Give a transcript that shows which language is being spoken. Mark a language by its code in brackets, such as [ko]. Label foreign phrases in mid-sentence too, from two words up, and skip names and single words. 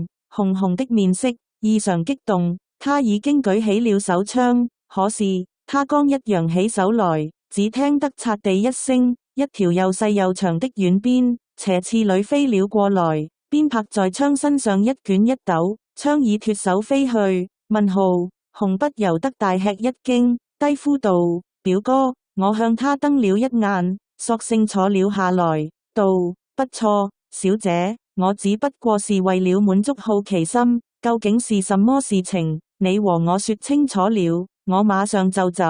[yue] 紅紅的面色異常激動，他已經舉起了手槍，可是他剛一揚起手來，只聽得擦地一聲，一條又細又長的軟鞭斜刺裏飛了過來，鞭拍在槍身上一捲一抖，槍已脫手飛去。問號，紅不由得大吃一驚，低呼道：表哥！我向他瞪了一眼，索性坐了下來，道：不錯，小姐，我只不過是為了滿足好奇心，究竟是什麼事情？你和我說清楚了，我馬上就走。